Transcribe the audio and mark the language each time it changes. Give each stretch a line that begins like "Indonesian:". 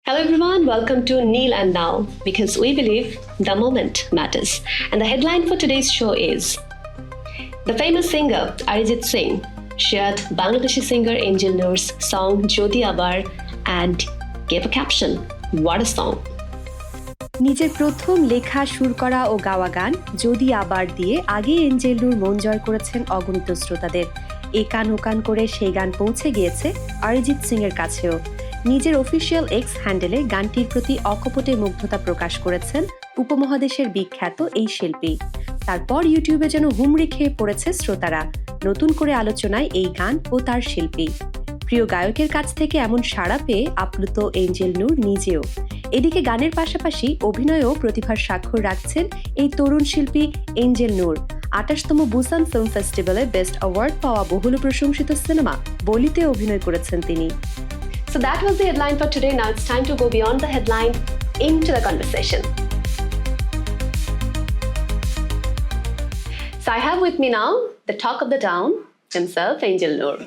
English: Hello everyone, welcome to Neil and Now because we believe the moment matters. And the headline for today's show is the famous singer Arijit Singh shared Bangladeshi singer Angel Noor's song Jodi Abar and gave a caption, "What a song."
Bangla: নিজের প্রথম লেখা সুর করা ও গাওয়া গান যদি আবার দিয়ে আগে এঞ্জেল নূর মন জয় করেছেন অগণিত শ্রোতাদের। এ কান ও কান করে সেই গান পৌঁছে গিয়েছে অরিজিৎ সিং এর কাছেও। নিজের অফিসিয়াল এক্স হ্যান্ডেলে গানটির প্রতি অকপটে মুগ্ধতা প্রকাশ করেছেন উপমহাদেশের বিখ্যাত এই শিল্পী। তারপর ইউটিউবে যেন হুমড়ি খেয়ে পড়েছে শ্রোতারা, নতুন করে আলোচনায় এই গান ও তার শিল্পী। প্রিয় গায়কের কাছ থেকে এমন সাড়া পেয়ে আপ্লুত এঞ্জেল নূর নিজেও। এদিকে গানের পাশাপাশি অভিনয়েও প্রতিভার স্বাক্ষর রাখছেন এই তরুণ শিল্পী এঞ্জেল নূর। ২৮তম বুসান ফিল্ম ফেস্টিভ্যালে বেস্ট অ্যাওয়ার্ড পাওয়া বহুল প্রশংসিত সিনেমা বলিতে অভিনয় করেছেন তিনি।
English: So that was the headline for today. Now it's time to go beyond the headline into the conversation. So I have with me now the talk of the town himself, Angel Noor.